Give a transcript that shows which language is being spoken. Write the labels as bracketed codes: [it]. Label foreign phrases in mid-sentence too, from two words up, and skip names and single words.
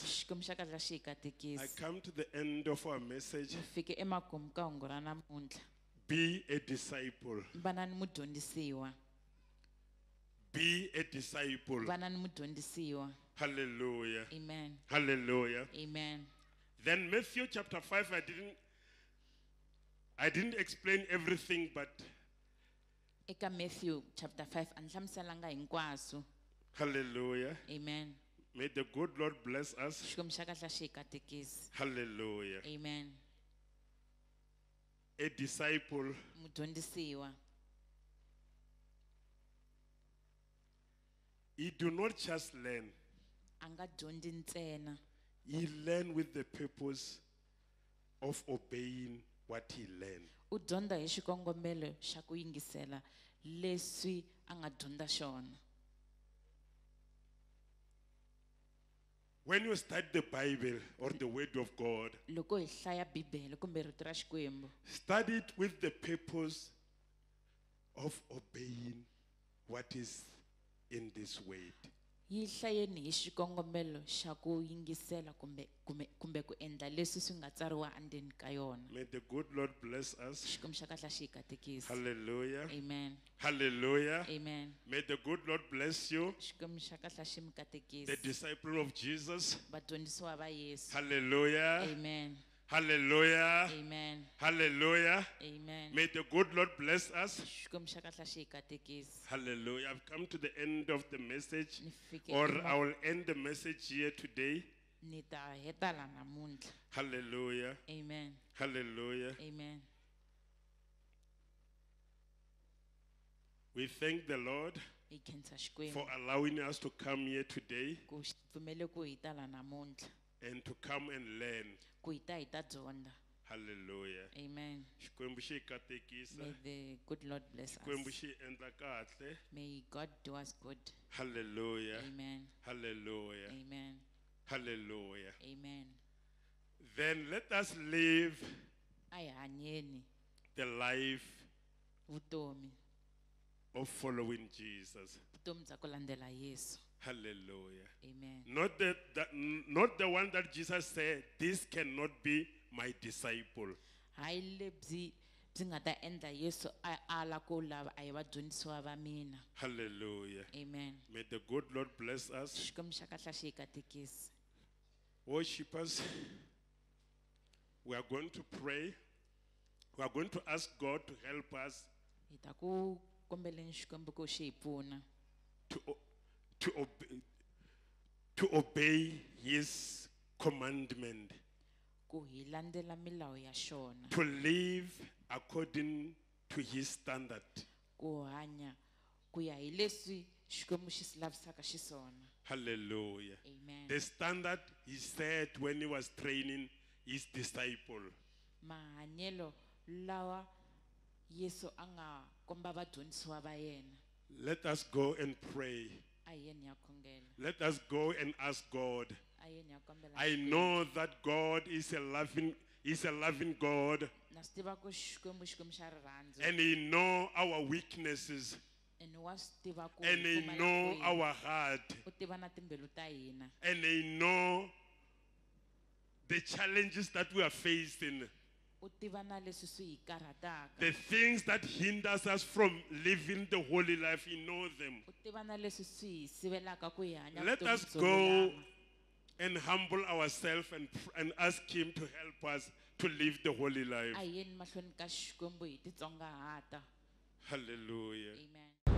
[ts] Xikwembu xa kahle xi hi [en] I [ts] katekisi. [en] come to the end of our message. [ts] Hi fike emakumu ka hungu ra namuntlha. [en] Be a disciple. [ts] Vana ni mudyondzisiwa. [en] Be a disciple. [ts] Vana ni mudyondzisiwa. Hallelujah. Amen. Hallelujah. Amen. [en] Then Matthew chapter 5, I didn't explain everything, but [ts] Eka Matthew chapter 5 a ni hlamuselanga hinkwaswo. hallelujah. Amen. [en] May the good Lord bless us. [ts] Xikwembu xa kahle xi hi katekisi. Hallelujah. Amen. [en] A disciple, [ts] Mudyondzisiwa. [en] he do not just learn. [ts] A nga dyondzi ntsena. [en] He learn with the purpose of obeying what he learned. [ts] U dyondza hi xikongomelo xa ku yingisela leswi a nga dyondza xona. [en] When you study the Bible or the Word of God, [ts] Loko hi hlaya Bibele kumbe rito ra Xikwembu, [en] study it with the purpose of obeying what is in this word. [ts] yi hlayeni hi xikongomelo xa ku yingisela kumbe ku endla leswi swi nga tsariwa endzeni ka yona. [en] May the good Lord bless us. [ts] Xikwembu xa kahle xi hi katekisa. Hallelujah. Amen. Hallelujah. Amen. [en] May the good Lord bless you, [ts] Xikwembu xa kahle xi mi katekisa. [en] the disciple of Jesus. [ts] Vadyondzisiwa va Yesu. Hallelujah. Amen. Hallelujah. Amen. Hallelujah. Amen. [en] May the good Lord bless us. [ts] Xikwembu xa kahle xi hi katekisa. Hallelujah. [en] I've come to the end of the message, [ts] Ni fike [en] or [ts] ema- [en] I will end the message here today. [ts] Ni ta heta la namuntlha. Hallelujah. Amen. Hallelujah. Amen. [en] We thank the Lord [ts] Hi khensa Xikwembu [en] for allowing us to come here today [ts] ku xi pfumele ku hi ta la namuntlha, [en] and to come and learn. [ts] ku hi ta dyondza. Hallelujah. Amen. Xikwembu xi hi katekisa. [en] May the good Lord bless [ts] Xikwembu [en] us. [ts] xi hi endla kahle. [en] May God do us good. Hallelujah. Amen. Hallelujah. Amen. Hallelujah. Amen. Then let us live [ts] A hi hanyeni [en] the life [ts] vutomi, [en] of following Jesus. [ts] vutomi bya ku landzela Yesu. Hallelujah. Amen. [en] Not the one that Jesus said, this cannot be my disciple. [ts] Hayi lebyi byi nga ta endla Yesu a ala ku lava a hi vadyondzisiwa va mina. Hallelujah. Amen. [en] May the good Lord bless us. [ts] Xikwembu xa kahle xi hi katekisa. [en] Worshippers, we are going to pray. We are going to ask God to help us [ts] Hi ta ku kombeleni Xikwembu ku xi hi pfuna [en] to obey, to obey His commandment, [ts] ku hi landzela milawu ya xona, [en] to live according to His standard. [ts] ku hanya ku ya hi leswi Xikwembu xi si lavisaka xiswona. Hallelujah. Amen. [en] The standard He said when He was training His disciple. [ts] Mahanyelo lawa Yesu a nga komba vadyondzisiwa va yena. [en] Let us go and pray. [ts] A hi yeni ya khongela. [en] Let us go and ask God. [ts] A hi yeni ya kombela [en] I [ts] Xikwembu. [en] know that God is a loving God, [ts] Na swi tiva ku Xikwembu xa rirhandzu. [en] and He know our weaknesses, [ts] And wa swi tiva ku [en] and [ts] hi [en] He [ts] pfumala [en] know [ts] kwihi. [en] our heart, [ts] U tiva na timbilu ta hina. [en] and He know the challenges that we are facing, [ts] U tiva na leswi swi hi karhataka. [en] the things that hinders us from living the holy life. He knows them. [ts] U tiva na leswi swi hi sivelaka ku hi hanya [en] Let [ts] vutomi [en] us [ts] byo [en] go [ts] lulama. [en] and humble ourselves and ask Him to help us to live the holy life. [ts] A hi yeni mahlweni ka Xikwembu hi titsongahata. Hallelujah. Amen.